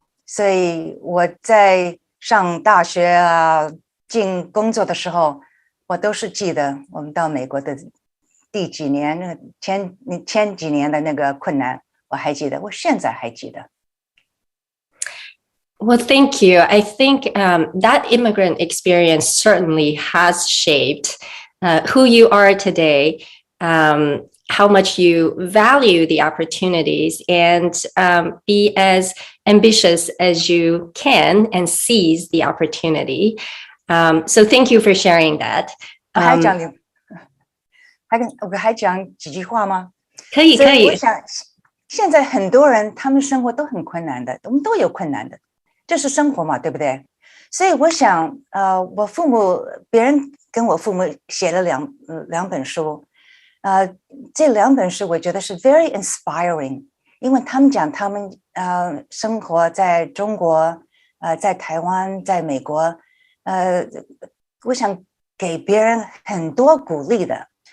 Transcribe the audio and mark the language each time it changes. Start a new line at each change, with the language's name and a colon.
Chinese: 所以我在上大学啊，进工作的时候，我都是记得我们到美国的第几年，那前几年的那个困难，我还记得，我现在还记得。
English: Well, thank you. I think that immigrant experience certainly has shaped who you are today, how much you value the opportunities, and be as ambitious as you can and seize the opportunity. So thank you for sharing that.
Chinese: 我还讲几句话吗？可以。我想现在很多人他们生活都很困难的，我们都有困难的，这是生活嘛，对不对？所以我想我父母别人跟我父母写了两本书，这两本书我觉得是
English: very inspiring，
Chinese: 因为他们讲他们生活在中国，在台湾，在美国，我想给别人很多鼓励的。